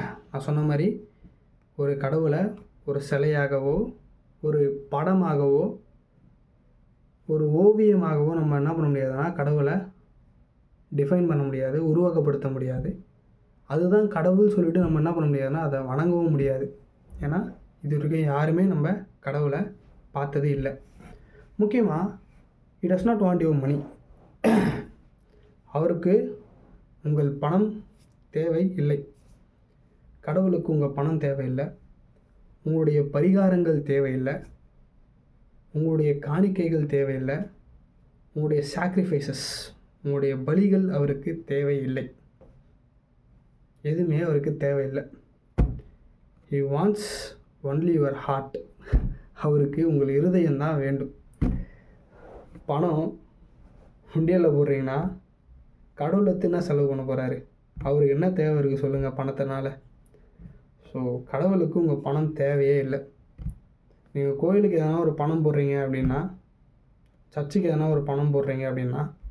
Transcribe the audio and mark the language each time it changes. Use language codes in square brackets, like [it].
[ta] நான் சொன்ன மாதிரி ஒரு கடவுளை ஒரு சிலையாகவோ ஒரு படமாகவோ ஒரு ஓவியமாகவோ நம்ம என்ன பண்ண முடியாதுன்னா கடவுளை டிஃபைன் பண்ண முடியாது, உருவகப்படுத்த முடியாது. அதுதான் கடவுள் சொல்லிவிட்டு நம்ம என்ன பண்ண முடியாதுன்னா அதை வணங்கவும் முடியாது. ஏன்னா இது வரைக்கும் யாருமே நம்ம கடவுளை பார்த்தது இல்லை. முக்கியமாக [en] he does not want your money. [ta] அவருக்கு உங்கள் பணம் தேவை இல்லை. கடவுளுக்கு உங்கள் பணம் தேவையில்லை, உங்களுடைய பரிகாரங்கள் தேவையில்லை, உங்களுடைய காணிக்கைகள் தேவையில்லை, உங்களுடைய சாக்ரிஃபைசஸ், உங்களுடைய பலிகள் அவருக்கு தேவையில்லை. எதுவுமே அவருக்கு தேவையில்லை. [en] he wants only your heart. [ta] அவருக்கு உங்கள் இருதயம்தான் வேண்டும். பணம் உண்டியலில் போடுறீங்கன்னா கடவுளை என்ன செலவு பண்ண போகிறாரு? அவருக்கு என்ன தேவை இருக்குது சொல்லுங்கள் பணத்தினால? ஸோ கடவுளுக்கு உங்கள் பணம் தேவையே இல்லை. நீங்கள் கோயிலுக்கு எதனா ஒரு பணம் போடுறீங்க அப்படின்னா, சர்ச்சுக்கு எதனா ஒரு பணம் போடுறீங்க அப்படின்னா